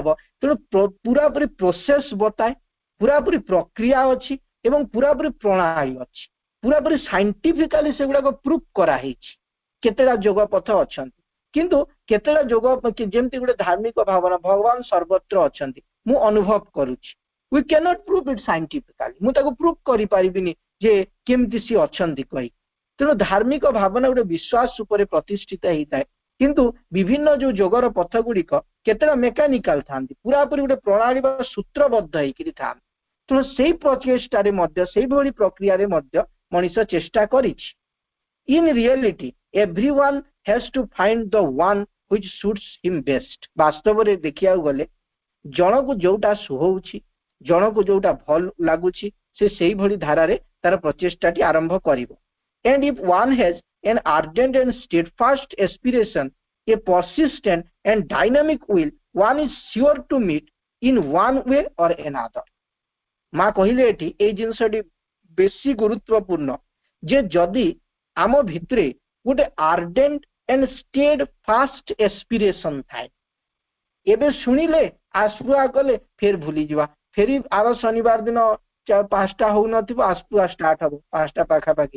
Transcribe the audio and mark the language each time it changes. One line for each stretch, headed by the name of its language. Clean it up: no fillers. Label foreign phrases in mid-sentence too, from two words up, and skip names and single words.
Odia: ତେଣୁ ପୁରାପୁରି ପ୍ରୋସେସ ବତାଏ, ପୁରାପୁରି ପ୍ରକ୍ରିୟା ଅଛି ଏବଂ ପୁରାପୁରି ପ୍ରଣାଳୀ ଅଛି, ପୁରାପୁରି ସାଇଣ୍ଟିଫିକାଲି ସେଗୁଡାକ ପ୍ରୁଫ କରାହେଇଛି। କେତେଟା ଯୋଗ ପଥ ଅଛନ୍ତି, କିନ୍ତୁ କେତେଟା ଯୋଗ ଯେମିତି ଗୋଟେ ଧାର୍ମିକ ଭାବନା, ଭଗବାନ ସର୍ବତ୍ର ଅଛନ୍ତି ମୁଁ ଅନୁଭବ କରୁଛି,
English: we cannot prove it scientifically,
Odia: ମୁଁ ତାକୁ ପ୍ରୁଫ କରିପାରିବିନି ଯେ କେମିତି ସିଏ ଅଛନ୍ତି କହି। ତେଣୁ ଧାର୍ମିକ ଭାବନା ଗୋଟେ ବିଶ୍ୱାସ ଉପରେ ପ୍ରତିଷ୍ଠିତ ହେଇଥାଏ, କିନ୍ତୁ ବିଭିନ୍ନ ଯୋଉ ଯୋଗର ପଥ ଗୁଡିକ କେତେଟା ମେକାନିକାଲ ଥାନ୍ତି, ପୁରାପୁରି ଗୋଟେ ପ୍ରଣାଳୀ ବା ସୂତ୍ରବଦ୍ଧ ହେଇକିରି ଥାନ୍ତି। ତେଣୁ ସେଇ ପ୍ରଚେଷ୍ଟାରେ ମଧ୍ୟ, ସେଇଭଳି ପ୍ରକ୍ରିୟାରେ ମଧ୍ୟ ମଣିଷ ଚେଷ୍ଟା କରିଛି।
English: In reality, everyone has to find the one which suits him best.
Odia: ବାସ୍ତବରେ ଦେଖିବାକୁ ଗଲେ ଜଣକୁ ଯୋଉଟା ସୁହଉଛି, ଜଣକୁ ଯୋଉଟା ଭଲ ଲାଗୁଛି, ସେ ସେଇଭଳି ଧାରାରେ ତାର ପ୍ରଚେଷ୍ଟାଟି ଆରମ୍ଭ କରିବ।
English: And if one has an ardent and steadfast aspiration, a persistent and dynamic will, one is sure to meet in one way or another.
Odia: ମା କହିଲେ ଏଠି ଏଇ ଜିନିଷଟି ବେଶୀ ଗୁରୁତ୍ୱପୂର୍ଣ୍ଣ ଯେ ଯଦି ଆମ ଭିତରେ ଗୋଟେ
English: ardent and steadfast aspiration
Odia: ଥାଏ, ଏବେ ଶୁଣିଲେ ଆସ୍ପୃହା କଲେ ଫେର ଭୁଲିଯିବା, ଫେରି ଆର ଶନିବାର ଦିନ 5ଟା ହଉନଥିବ ଆସ୍ପୃହା ଷ୍ଟାର୍ଟ ହବ 5ଟା ପାଖାପାଖି।